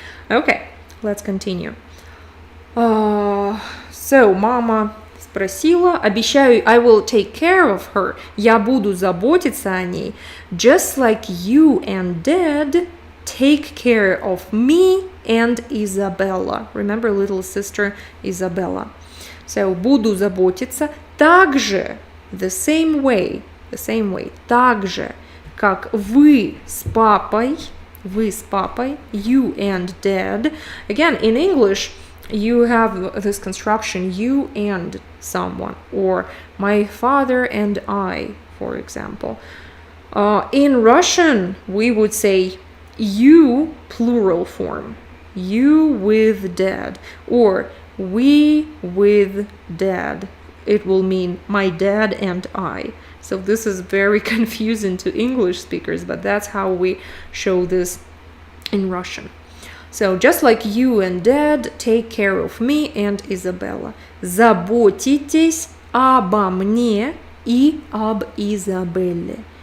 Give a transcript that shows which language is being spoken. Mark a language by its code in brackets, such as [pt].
[en] Okay, let's continue. So, [ru] мама спросила, обещаю, [en] I will take care of her. [ru] Я буду заботиться о ней. [en] Just like you and Dad take care of me and Isabella. Remember little sister Isabella. [ru] So, буду заботиться так же, [en] the same way, [ru] так же, как вы с папой, [en] you and Dad. Again, in English, you have this construction, you and someone, or my father and I, for example. In Russian, we would say you, plural form, you with Dad, or we with Dad. It will mean my dad and I. So this is very confusing to English speakers, but that's how we show this in Russian. So just like you and Dad take care of me and Isabella. [ru] Заботитесь обо мне и об Изабелле.